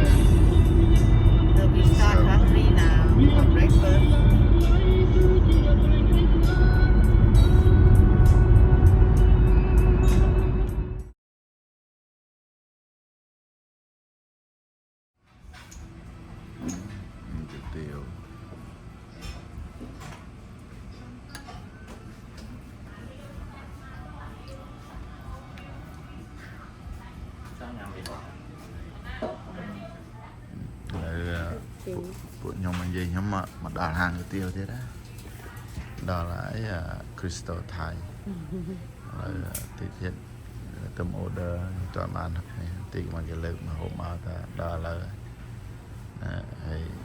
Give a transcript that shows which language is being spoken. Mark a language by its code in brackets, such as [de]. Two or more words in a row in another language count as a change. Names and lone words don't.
[en] So we start hungry now for breakfast. Good deal. [km] ពួកខ្ញុំនិយាយខ្ញុំមកដល់ហាងគុយទាវទៀតណាដល់ហើយ [en] Crystal Thai [km] ហើយទីទៀតទៅ order តើបាននេះទីមកគេលើកមកហូបមកថាដល់ហើយហើយ